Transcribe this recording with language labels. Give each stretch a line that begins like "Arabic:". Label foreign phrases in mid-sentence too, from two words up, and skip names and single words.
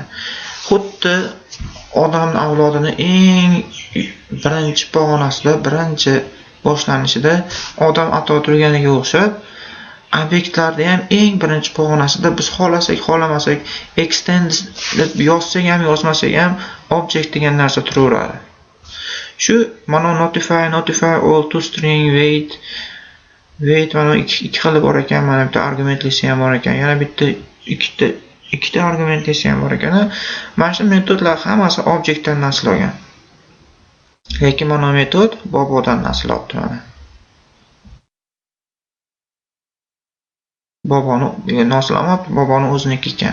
Uzbek: Xuddi odamning avlodini eng birinchi pog'onasida, birinchi boshlanishida odam ato turganiga o'xshab, obyektlarda ham eng birinchi pog'onasida biz xohlasak, xohlamasak, extend deb yozsak ham, yozmasak ham object degan narsa turaveradi. Shu mana notify all toString wait mana ikki xili bor ekan, mana bitta argumentlisi ham bor ekan, yana bitta ikkita argumentlisi ham bor ekan. Mana shu metodlar hammasi obyektdan nasl olgan. Lekin mana metod bobodan nasl oldi mana. Boboni nasl olmabdi, boboni o'ziniki ekan.